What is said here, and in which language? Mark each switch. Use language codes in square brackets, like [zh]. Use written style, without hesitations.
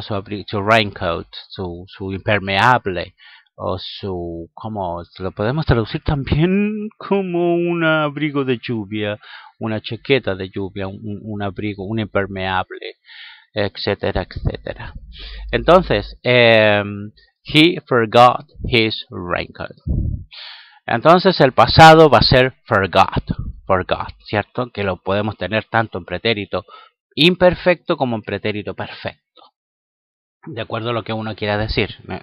[es] Su raincoat, su impermeable, o ¿cómo lo podemos traducir también? Como un abrigo de lluvia, una chaqueta de lluvia, un abrigo, un impermeable, etcétera, etcétera. [en] Entonces, he forgot his raincoat. [es] Entonces el pasado va a ser forgot, ¿cierto? Que lo podemos tener tanto en pretérito imperfecto como en pretérito perfecto, de acuerdo a lo que uno quiera decir.